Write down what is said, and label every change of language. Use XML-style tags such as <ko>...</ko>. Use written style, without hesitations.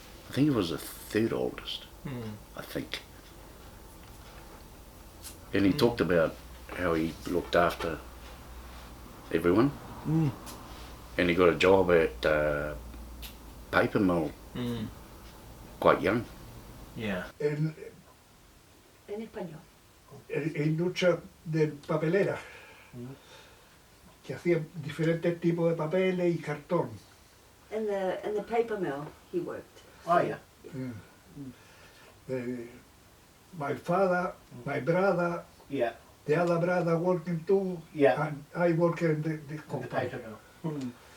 <en>I think he was the third oldest, I think. And he talked about how he looked after everyone, and he got a job at paper mill quite young. Yeah.</en> <es>En español. Industria de papelera, que hacía diferentes tipos de papeles y cartón.</es> <en>In the paper mill he worked. Oh, yeah. My father, my brother, Yeah. the other brother working too, Yeah. and I work in the The company. paper mill.</en>